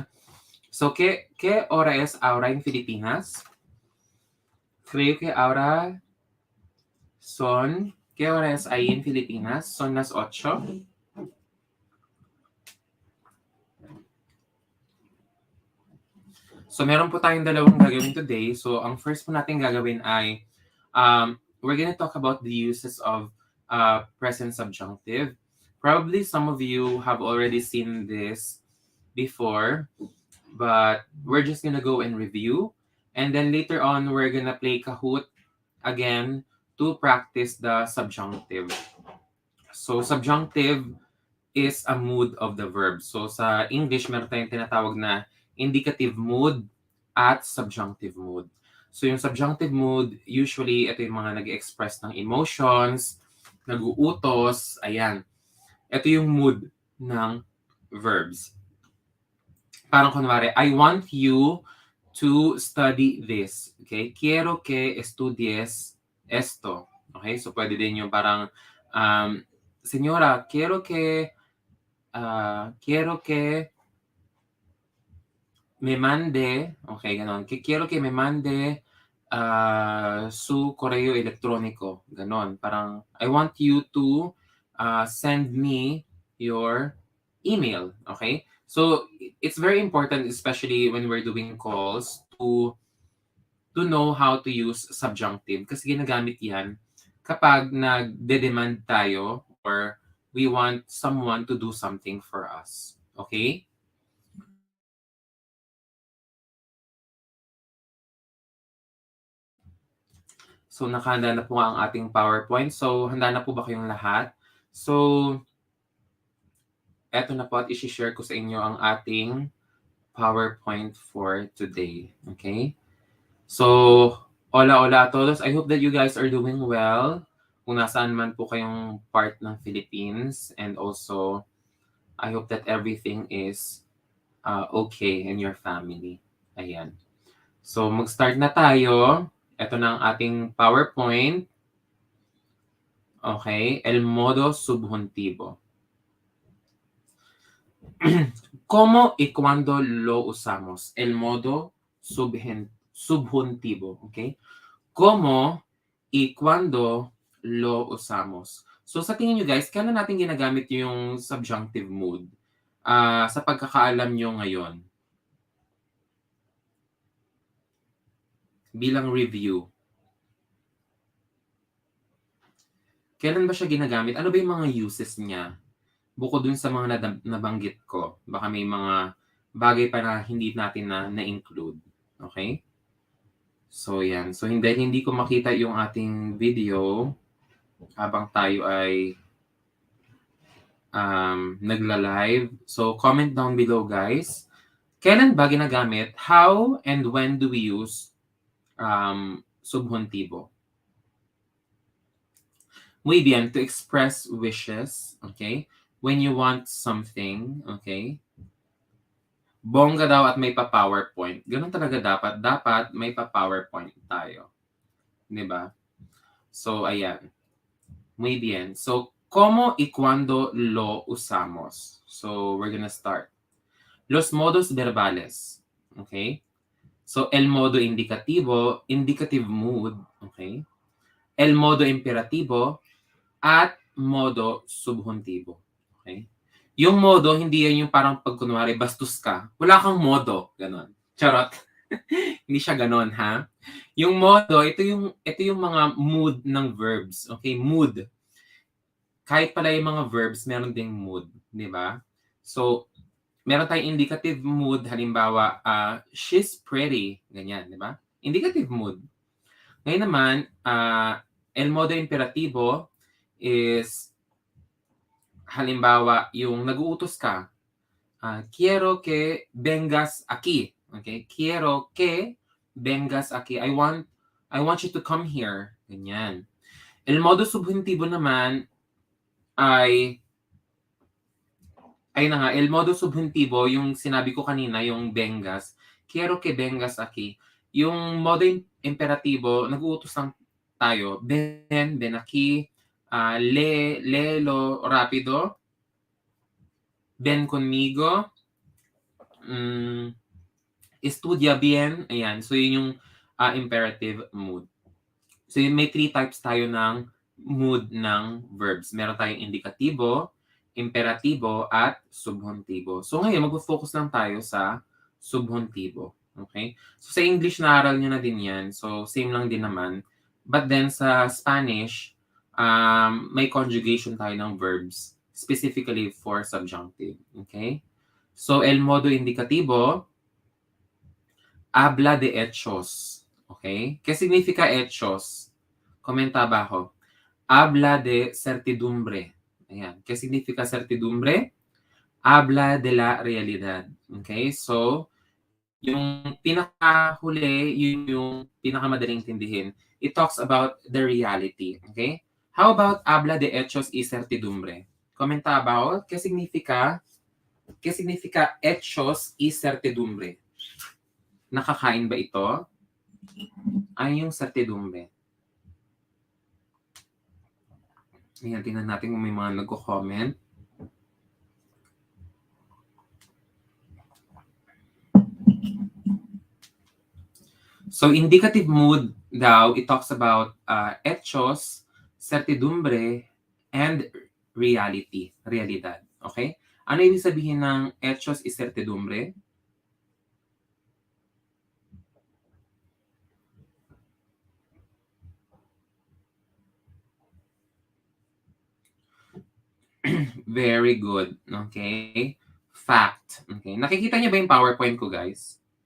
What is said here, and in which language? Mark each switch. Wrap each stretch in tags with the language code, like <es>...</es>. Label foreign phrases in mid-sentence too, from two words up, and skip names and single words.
<es>So, ¿qué hora es ahora en Filipinas? Creo que ahora son... ¿Qué hora es ahí en Filipinas? Son las 8.</es> <tl>So, meron po tayong dalawang gagawin today.</tl> <en>So,</en> <tl>ang first po natin gagawin ay</tl> <en>we're gonna talk about the uses of present subjunctive. Probably some of you have already seen this before, but we're just gonna go and review. And then later on, we're gonna play Kahoot again to practice the subjunctive. So, subjunctive is a mood of the verb.</en> <tl>So, sa English, meron tayong tinatawag na indicative mood at subjunctive mood. So, yung</tl> <en>subjunctive mood, usually,</en> <tl>ito yung mga nag-express ng emotions, nag-uutos, ayan. Ito yung mood ng verbs. Parang kunwari,</tl> <en>I want you to study this. Okay?</en> <es>Quiero que estudies esto.</es> <tl>Okay? So, pwede din yung parang,</tl> <es>Señora, quiero que me mande, okay, ganon. Quiero que me mande su correo electrónico.</es> <tl>Ganon. Parang,</tl> <en>I want you to send me your email. Okay? So, it's very important, especially when we're doing calls, to know how to use subjunctive.</en> <tl>Kasi ginagamit yan kapag nagde-demand tayo</tl> <en>or we want someone to do something for us. Okay?</en> <tl>So, nakahanda na po ang ating PowerPoint. So, handa na po ba kayong lahat? So, eto na po at isi-share ko sa inyo ang ating PowerPoint</tl> <en>for today.</en> <es>Okay? So, hola a todos.</es> <en>I hope that you guys are doing well.</en> <tl>Kung nasaan man po kayong part ng Philippines.</tl> <en>And also, I hope that everything is okay in your family.</en> <tl>Ayan. So, mag-start na tayo. Ito na ang ating PowerPoint.</tl> <es>Okay, el modo subjuntivo. ¿Cómo y cuándo lo usamos? El modo subjuntivo, okay? ¿Cómo y cuándo lo usamos?</es> <tl>So sa tingin nyo guys, kailan natin ginagamit yung</tl> <en>subjunctive mood?</en> <tl>Sa pagkakaalam nyo ngayon. Bilang review. Kailan ba siya ginagamit? Ano ba yung mga uses niya? Bukod dun sa mga nabanggit ko, baka may mga bagay pa na hindi natin na-include. Okay? So, yan. So, hindi ko makita yung ating video habang tayo ay nagla-live.</tl> <en>So, comment down below, guys.</en> <tl>Kailan ba ginagamit?</tl> <en>How and when do we use subjuntivo?</en> <es>Muy bien,</es> <en>to express wishes, okay? When you want something, okay?</en> <tl>Bongga daw at may pa-PowerPoint. Ganun talaga dapat. Dapat may pa-PowerPoint tayo. Di ba? So, ayan.</tl> <es>Muy bien. So, ¿cómo y cuándo lo usamos?</es> <en>So, we're gonna start.</en> <es>Los modos verbales. Okay? So, el modo indicativo,</es> <en>indicative mood.</en> <es>Okay? El modo imperativo, at modo subjuntivo. Okay?</es> <tl>Yung modo, hindi yan yung parang pag kunwari bastos ka. Wala kang modo. Ganon. Charot. Hindi siya ganon, ha? Yung modo, ito yung mga mood ng verbs. Okay? Mood. Kahit pala yung mga verbs, meron ding mood. Di ba? So, meron tayong</tl> <en>indicative mood.</en> <tl>Halimbawa,</tl> <en>she's pretty.</en> <tl>Ganyan, di ba?</tl> <en>Indicative mood.</en> <tl>Ngayon naman,</tl> <es>el modo imperativo</es> <tl>is halimbawa, yung nag-uutos ka,</tl> <es>quiero que vengas aquí. Okay? Quiero que vengas aquí.</es> <en>I want you to come here.</en> <tl>Ganyan.</tl> <es>El modo subjuntivo</es> <tl>naman ay ayun na nga,</tl> <es>el modo subjuntivo,</es> <tl>yung sinabi ko kanina, yung vengas.</tl> <es>Quiero que vengas aquí. Yung modo imperativo,</es> <tl>nag-uutos lang tayo.</tl> <es>Ven aquí. Lelo rápido. Ven conmigo. Estudia bien.</es> <tl>Ayan. So, yun yung</tl> <en>imperative mood.</en> <tl>So, may 3 types tayo ng mood ng verbs. Meron tayong indikatibo, imperatibo, at subjuntibo. So, ngayon, mag-focus lang tayo sa subjuntibo. Okay? So, sa English, naaral nyo na din yan. So, same lang din naman.</tl> <en>But then,</en> <tl>sa Spanish, may conjugation tayo ng verbs</tl> <en>specifically for subjunctive. Okay?</en> <es>So, el modo indicativo, habla de hechos. Okay? ¿Qué significa hechos? Comenta abajo. Habla de certidumbre. Ayan. ¿Qué significa certidumbre? Habla de la realidad. Okay?</es> <tl>So, yung pinakahuli, yun yung pinakamadaling tindihin.</tl> <en>It talks about the reality. Okay? How about</en> <es>habla de hechos y certidumbre? Comenta about. ¿Qué significa hechos y certidumbre?</es> <tl>Nakakain ba ito? Ay, yung certidumbre. Ayan, tingnan natin kung may mga nagko-comment. So,</tl> <en>indicative mood</en> <tl>daw,</tl> <en>it talks about</en> <es>hechos, certidumbre,</es> <en>and reality,</en> <es>realidad. Okay?</es> <tl>Ano ibig sabihin ng</tl> <es>hechos y certidumbre?</es> <en>Very good. Okay? Fact. Okay?</en> <tl>Nakikita niyo ba yung PowerPoint ko, guys?</tl>